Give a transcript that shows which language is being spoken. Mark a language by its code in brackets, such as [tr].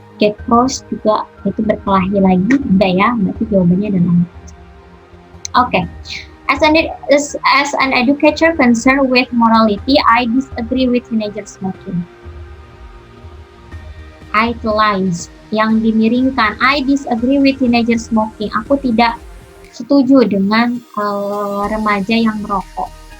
[en] Get cross [id] juga itu berkelahi lagi. Udah ya, berarti jawabannya adalah okay. [en] As an educator concerned with morality, I disagree with teenager smoking. [id] Italize yang dimiringkan. [en] I disagree with teenager smoking. [id] Aku tidak setuju dengan remaja yang merokok.